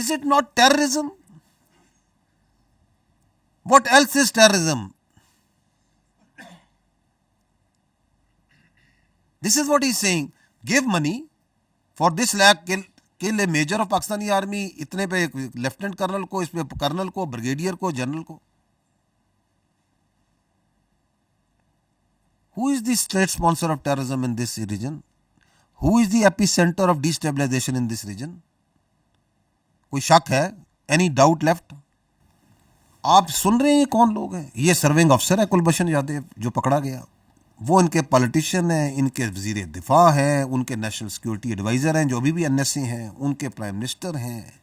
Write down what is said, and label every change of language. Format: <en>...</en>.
<en>Is it not terrorism? What else is terrorism? This is what he is saying. Give money for this lakh, kill a major of Pakistani army,</en> <ur>اتنے پہ lieutenant colonel کو, اس پہ colonel کو, brigadier کو, general کو.</ur> <en>Who is the state sponsor of terrorism in this region? Who is the epicenter of destabilization in this region?</en> <ur>کوئی شک ہے؟</ur> <en>Any doubt left?</en> <ur>آپ سن رہے ہیں یہ کون لوگ ہیں؟ یہ سرونگ افسر ہے کلبھشن یادیو جو پکڑا گیا. وہ ان کے پالیٹیشین ہیں، ان کے وزیر دفاع ہیں، ان کے نیشنل سیکورٹی ایڈوائزر ہیں جو ابھی بھی NSA ہیں، ان کے پرائم منسٹر ہیں.</ur>